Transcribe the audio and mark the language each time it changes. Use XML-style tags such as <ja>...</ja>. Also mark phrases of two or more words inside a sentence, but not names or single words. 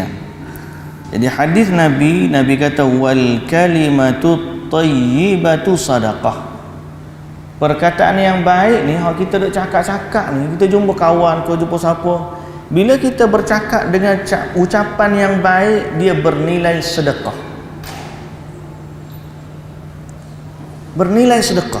<ms>Jadi hadis Nabi kata</ms> <ar>والكلمة الطيبة صدقة.</ar> <ms>Perkataan yang baik ni hak kita duk cakap-cakap ni, kita jumpa kawan ke jumpa siapa, bila kita bercakap dengan ucapan yang baik, dia bernilai sedekah. Bernilai sedekah.</ms>